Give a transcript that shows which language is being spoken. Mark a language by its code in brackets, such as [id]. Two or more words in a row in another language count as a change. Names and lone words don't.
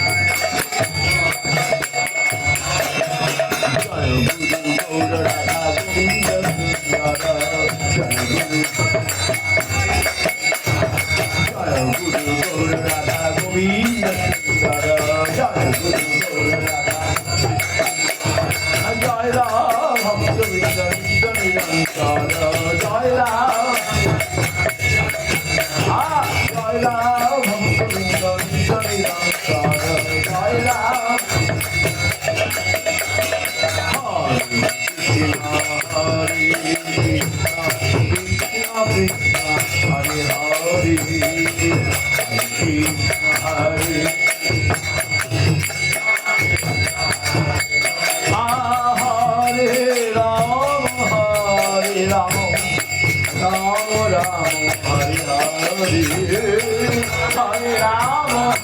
[bn] গৌর রাধা গোবিন্দ জয় গুরু গৌর রাধা গোবিন্দ জয় গুরু গৌর রাধা জয় রাম ভক্ত বিন্দু নিরন্তর জয় রাম জয় রাম ভক্ত বিন্দু নিরন্তর জয় রাম [sa] Hare Krishna, Krishna Hare Hare, Krishna Hare Hare Ram, Ram Ram Hare Hare, Hare Ram.